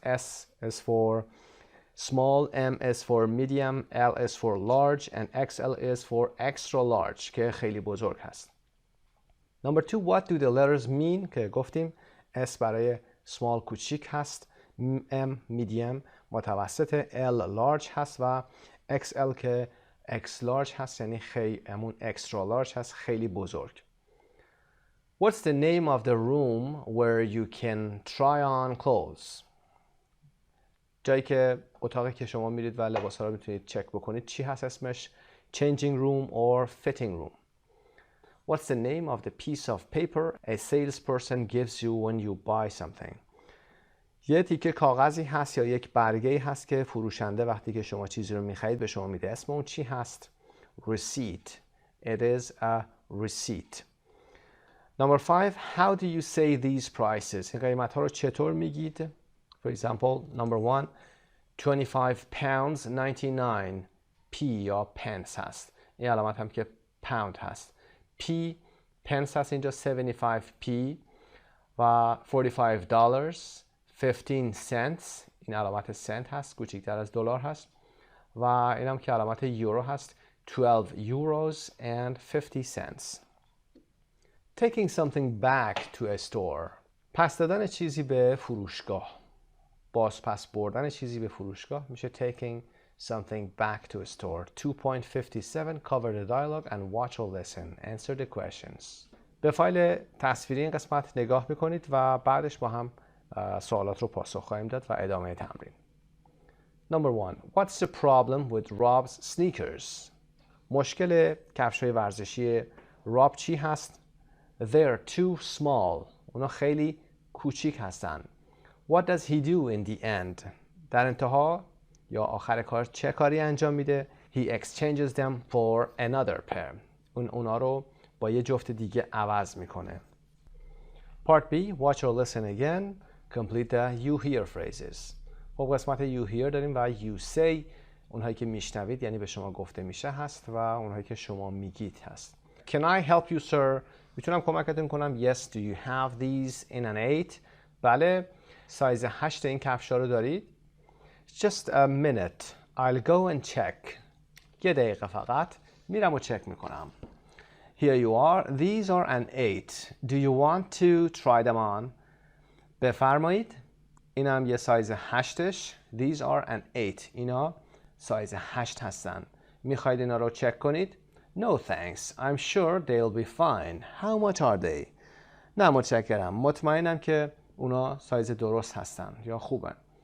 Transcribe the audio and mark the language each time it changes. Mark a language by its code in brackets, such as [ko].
[en] S is for small, M is for medium, L is for large and XL is for extra large [fa] که خیلی بزرگ هست. [en] Number 2, what do the letters mean؟ [fa] که گفتیم S برای small کوچیک هست، M medium متوسط، L large هست و XL که X large هست، یعنی همون extra large هست، خیلی بزرگ. [en] What's the name of the room where you can try on clothes؟ [fa] جایی که اتاقی که شما میرید و لباسا رو میتونید چک بکنید چی هست اسمش؟ [en] Changing room or fitting room. What's the name of the piece of paper a salesperson gives you when you buy something؟ [fa] یه تیکه کاغذی هست یا یک برگه‌ای هست که فروشنده وقتی که شما چیزی رو میخرید به شما میده. اسم اون چی هست؟ Receipt. [en] It is a receipt. Number 5. How do you say these prices؟ [fa] این قیمت ها رو چطور میگید؟ [en] For example, number 1. 25 pounds 99 p یا pence هست. [fa] این علامت هم که pound هست. p pence هست اینجا 75p و $45 15 cents این علامت سنت هست، کوچکتر از دلار هست و این هم که علامت یورو هست [en] 12 euros and 50 cents. Taking something back to a store. [fa] پس دادن چیزی به فروشگاه. باز پس بردن چیزی به فروشگاه میشه [en] taking something back to a store. 2.57 cover the dialogue and watch or listen. Answer the questions. [fa] به فایل تصویری این قسمت نگاه میکنید و بعدش با هم سوالات رو پاسخ خواهیم داد و ادامه تمرین. [en] Number 1. What's the problem with Rob's sneakers؟ [fa] مشکل کفش‌های ورزشی راب چی هست؟ [en] They're too small. [fa] اونا خیلی کوچیک هستن. [en] What does he do in the end؟ [fa] در انتها یا آخر کار چه کاری انجام میده؟ [en] He exchanges them for another pair. [fa] اونا رو با یه جفت دیگه عوض میکنه. [en] Part B. Watch or listen again. Complete the you hear phrases. [fa] خب قسمت you hear داریم و you say اونهایی که میشنوید یعنی به شما گفته میشه هست و اونهایی که شما میگید هست. [en] Can I help you sir؟ [fa] میتونم کمکتون کنم. [en] Yes, do you have these in an 8؟ [fa] بله، سایز 8 این کفشا رو دارید؟ [en] Just a minute. I'll go and check. [fa] یه دقیقه فقط میرم و چک میکنم. [en] Here you are. These are an 8. Do you want to try them on؟ [fa] بفرمایید. اینم یه سایز 8ش. [en] These are an 8. [fa] اینا سایز 8 هستن. میخواید اینا رو چک کنید؟ [en] No thanks. I'm sure they'll be fine. How much are they؟ [fa] نه متشکرم. مطمئنم که اونا سایز درست هستن یا خوبن.